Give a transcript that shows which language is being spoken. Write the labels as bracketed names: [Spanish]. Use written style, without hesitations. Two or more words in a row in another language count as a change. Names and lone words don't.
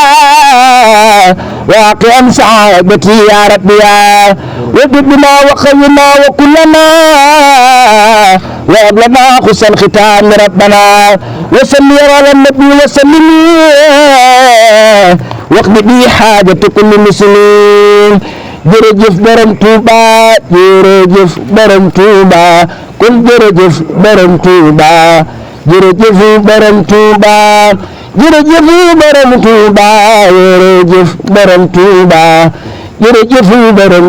[Arabic] واقم سعادتي يا رب يا وجدنا وخينا وكلنا وهب لنا حسن ختام ربنا وصل على النبي وسلم واقض بي حاجة كل مسلم [Wolof] jërëjëf borom Touba jërëjëf borom Touba kon jërëjëf borom Touba jërëjëf borom Touba jërëjëf borom Touba jërëjëf borom Touba jërëjëf borom